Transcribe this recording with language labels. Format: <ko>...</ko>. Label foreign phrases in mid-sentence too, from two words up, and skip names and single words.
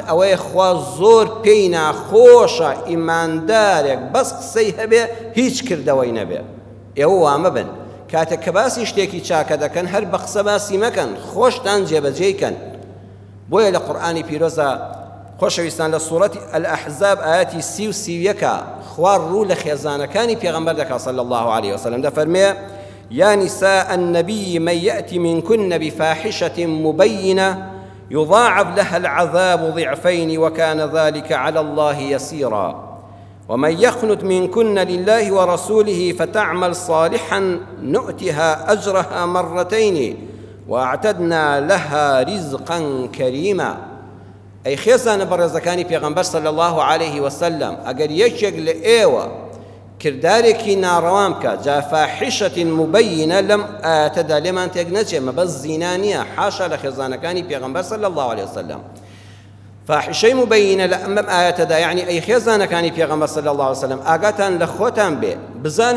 <ckb>ئەوەیە خوا زۆر پێی ناخۆشە ئیماندارێک بەس قسەی هەبێ هیچ کردەوەی نەبێ ئێوە وا مەبن کاتێک کە باسی شتێکی چاکە دەکەن هەر بە قسە باسی مەکەن خۆشتان جێبەجێیکەن بۆیە لە قورئانی پیرۆزە خۆشەویستان لە سوورەتی الأحزاب ئاەتی 31 خوار ڕوو لە خێزانەکانی پێغەمبەر دەکا</ckb> <ar>صلی الله عليه وسلم</ar> <ckb>دەفەرمێ</ckb> <ar>يا نساء النبي من يأتي منكن بفاحشة مبينة يضاعف لها العذاب ضعفين وكان ذلك على الله يسيرا ومن يقنت منكن لله ورسوله فتعمل صالحا نؤتها أجرها مرتين وأعتدنا لها رزقا كريما</ar> <ckb>أي خێزانە بەڕێزەکانی پێغەمبەر</ckb> <ar>صلی الله عليه وسلم</ar> <ckb>ئەگەر یەکێک لە ئێوە کردارێکی ناڕەوان بکات جا</ckb> <ar>فاحشة مبینە</ar> <ckb>لەم ئاەتەدا لێمان تێک نەچێ مەبەست زینا نییە حاشا لە خێزانەکانی پێغەمبەر</ckb> <ar>صلی الله عليه وسلم</ar> <ckb>فاحشەی مبینە لە ئەم ئاەتەدا یعنی ئەی خێزانەکانی پێغەمبەر</ckb> <ar>صلی الله عليه وسلم</ar> <ckb>ئاگاتان لە خۆتان بێ بزانن</ckb>